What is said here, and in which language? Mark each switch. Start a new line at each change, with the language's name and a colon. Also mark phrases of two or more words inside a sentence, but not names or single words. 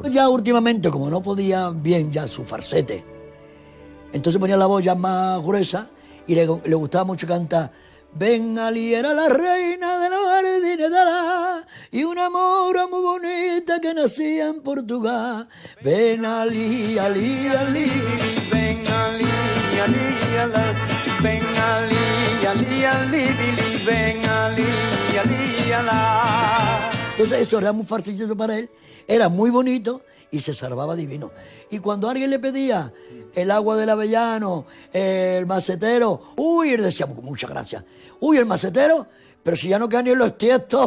Spanish: Ya últimamente, como no podía bien ya su falsete, entonces ponía la voz ya más gruesa y le gustaba mucho cantar: ven, Ali era la reina de los jardines de Alá y una mora muy bonita que nacía en Portugal. Ven, Ali, Ali, Ali. Ven, Ali, Ali, ala. Ven, Ali, Ali, Ali, Billy. Ven, Ali, Ali, ala. Entonces eso era muy fácil para él, era muy bonito y se salvaba divino. Y cuando alguien le pedía el agua del Avellano, el macetero, uy, él decía, muchas gracias. Uy, el macetero, pero si ya no quedan ni en los tiestos.